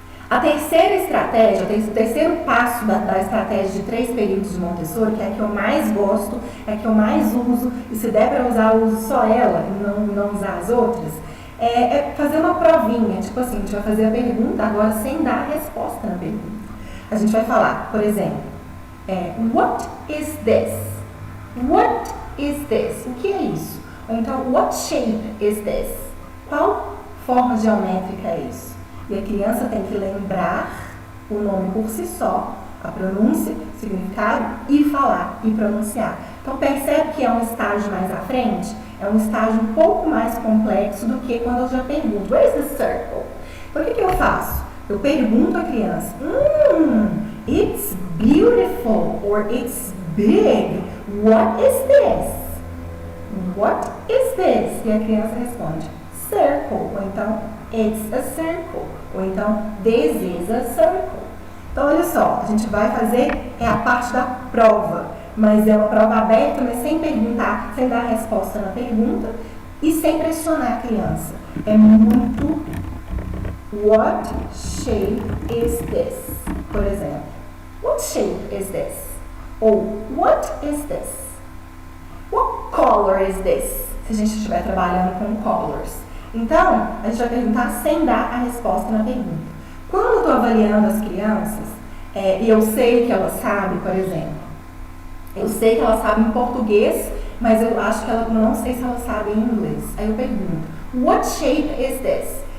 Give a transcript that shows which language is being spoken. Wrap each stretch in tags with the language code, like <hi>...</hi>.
<pt>A terceira estratégia, o terceiro passo da estratégia de 3 períodos de Montessori, que é a que eu mais gosto, é a que eu mais uso, e se der para usar, eu uso só ela e não usar as outras, é fazer uma provinha, tipo assim, a gente vai fazer a pergunta agora sem dar a resposta na pergunta. A gente vai falar, por exemplo,</pt> <en>what is this? What is this?</en> <pt>O que é isso? Ou então,</pt> <en>what shape is this?</en> <pt>Qual forma geométrica é isso? E a criança tem que lembrar o nome por si só, a pronúncia, o significado, e falar, e pronunciar. Então percebe que é um estágio mais à frente? É um estágio um pouco mais complexo do que quando eu já pergunto,</pt> <en>where is the circle?</en> <pt>Então o que eu faço? Eu pergunto à criança,</pt> <en>it's beautiful or it's big. What is this? What is this?</en> <pt>E a criança responde, circle. Ou então,</pt> <en>it's a circle.</en> <pt>Ou então,</pt> <en>this is a circle.</en> <pt>Então, olha só, a gente vai fazer a parte da prova. Mas é uma prova aberta, mas sem perguntar, sem dar resposta na pergunta e sem pressionar a criança. É muito</pt> <en>what shape is this?</en> <pt>Por exemplo,</pt> <en>what shape is this? Ou what is this? What color is this?</en> <pt>Se a gente estiver trabalhando com colors. Então, a gente vai perguntar sem dar a resposta na pergunta. Quando eu estou avaliando as crianças, e eu sei que elas sabem, por exemplo, eu sei que elas sabem português, mas eu acho que ela não sei se elas sabem inglês. Aí eu pergunto,</pt> <en>what shape is this?</en>